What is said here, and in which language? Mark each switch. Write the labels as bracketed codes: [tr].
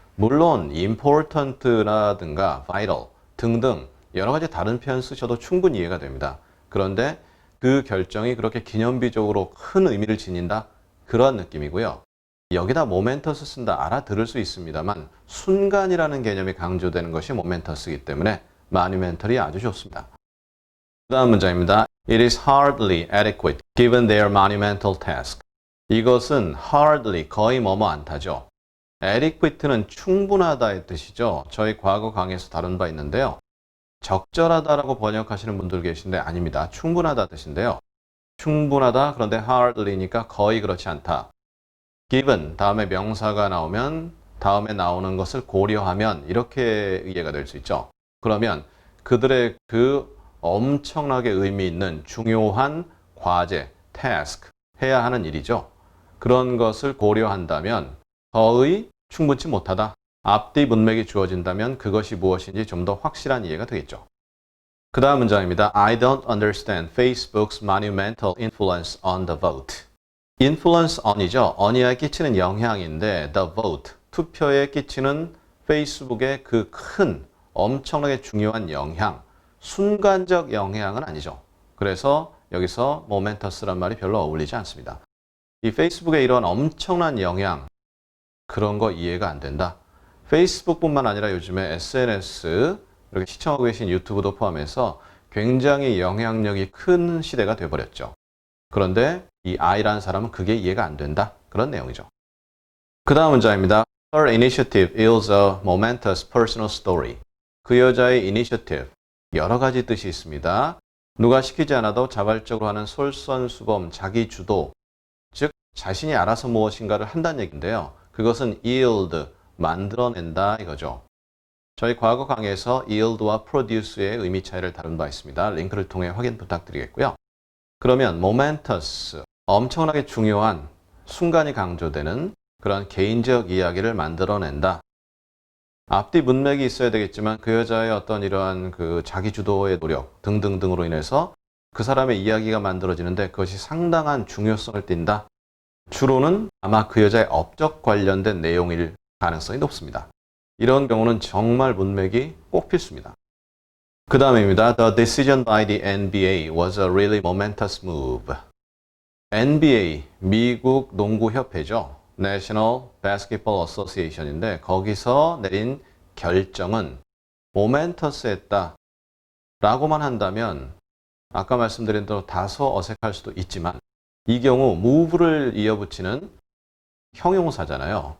[ko] 물론 important라든가 vital 등등 여러 가지 다른 표현 쓰셔도 충분히 이해가 됩니다. 그런데 그 결정이 그렇게 기념비적으로 큰 의미를 지닌다? 그런 느낌이고요. 여기다 momentous 쓴다 알아들을 수 있습니다만 순간이라는 개념이 강조되는 것이 momentous이기 때문에 monumental이 아주 좋습니다. 그 다음 문장입니다. [en] It is hardly adequate given their monumental task. [ko] 이것은 hardly 거의 뭐뭐 않다죠. adequate는 충분하다의 뜻이죠. 저희 과거 강의에서 다룬 바 있는데요. 적절하다라고 번역하시는 분들 계신데 아닙니다. 충분하다 뜻인데요. 충분하다 그런데 hardly니까 거의 그렇지 않다. given 다음에 명사가 나오면 다음에 나오는 것을 고려하면 이렇게 이해가 될 수 있죠. 그러면 그들의 그 엄청나게 의미 있는 중요한 과제, task, 해야 하는 일이죠. 그런 것을 고려한다면 거의 충분치 못하다. 앞뒤 문맥이 주어진다면 그것이 무엇인지 좀 더 확실한 이해가 되겠죠. 그 다음 문장입니다. [en] I don't understand Facebook's monumental influence on the vote. [ko] influence on이죠. on이야 끼치는 영향인데 the vote, 투표에 끼치는 페이스북의 그 큰 엄청나게 중요한 영향, 순간적 영향은 아니죠. 그래서 여기서 momentous란 말이 별로 어울리지 않습니다. 이 페이스북의 이런 엄청난 영향, 그런 거 이해가 안 된다. 페이스북뿐만 아니라 요즘에 SNS, 이렇게 시청하고 계신 유튜브도 포함해서 굉장히 영향력이 큰 시대가 돼버렸죠. 그런데 이 I라는 사람은 그게 이해가 안 된다. 그런 내용이죠. 그 다음 문장입니다. [en] Her initiative is a momentous personal story. [ko] 그 여자의 initiative, 여러 가지 뜻이 있습니다. 누가 시키지 않아도 자발적으로 하는 솔선수범, 자기 주도, 즉 자신이 알아서 무엇인가를 한다는 얘기인데요. 그것은 yield, 만들어낸다 이거죠. 저희 과거 강의에서 yield와 produce의 의미 차이를 다룬 바 있습니다. 링크를 통해 확인 부탁드리겠고요. 그러면 momentous, 엄청나게 중요한 순간이 강조되는 그런 개인적 이야기를 만들어낸다. 앞뒤 문맥이 있어야 되겠지만 그 여자의 어떤 이러한 그 자기 주도의 노력 등등등으로 인해서 그 사람의 이야기가 만들어지는데 그것이 상당한 중요성을 띈다. 주로는 아마 그 여자의 업적 관련된 내용일 가능성이 높습니다. 이런 경우는 정말 문맥이 꼭 필수입니다. 그 다음입니다. [en] The decision by the NBA was a really momentous move. [ko] NBA, 미국 농구협회죠. National Basketball Association인데 거기서 내린 결정은 momentous했다 라고만 한다면 아까 말씀드린 대로 다소 어색할 수도 있지만 이 경우 move를 이어붙이는 형용사잖아요.